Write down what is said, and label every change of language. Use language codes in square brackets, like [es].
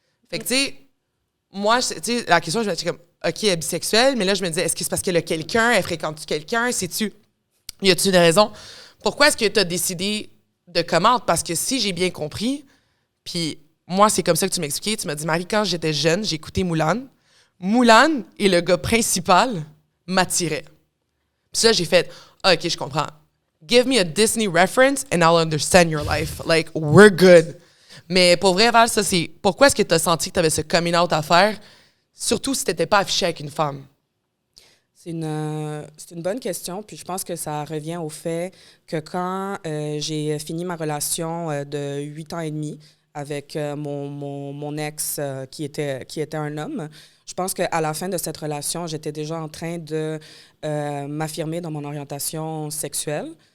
[fr] Fait que, tu sais, moi, tu sais, la question, je me suis comme, OK, elle est bisexuelle, mais là, je me disais, est-ce que c'est parce qu'elle a quelqu'un, elle fréquente-tu quelqu'un, y a-tu une raison? Pourquoi est-ce que t'as décidé de comment? Parce que si j'ai bien compris, puis moi, c'est comme ça que tu m'expliquais, tu m'as dit, Marie, quand j'étais jeune, j'ai écouté Moulane. Moulane est le gars principal m'attirait. Puis là, j'ai fait, OK, je comprends. [en] Give me a Disney reference and I'll understand your life. Like, we're good. [fr] Mais pour vrai, Val, ça, c'est... Pourquoi est-ce que tu as senti que tu avais ce coming out à faire, surtout si tu n'étais pas affiché avec une femme? C'est une bonne question, puis je pense que ça revient au fait que quand j'ai fini ma relation de 8 ans et demi avec mon ex qui était un homme, je pense qu'à la fin de cette relation, j'étais déjà en train de m'affirmer dans mon orientation sexuelle.